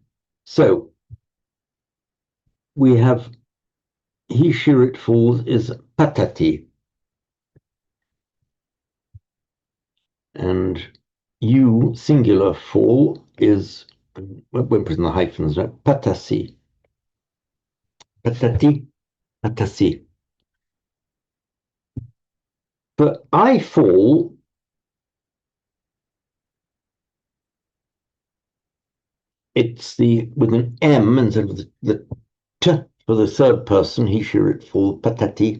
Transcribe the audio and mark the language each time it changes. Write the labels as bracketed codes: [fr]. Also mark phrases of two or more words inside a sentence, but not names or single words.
[en] So we have he, she, it falls is patati. And you, singular, fall is, when put in the hyphens, right? [sa] Patasi. Patati, patasi. [en] But I fall, it's with an M instead of the T for the third person, he, she, it fall, patati.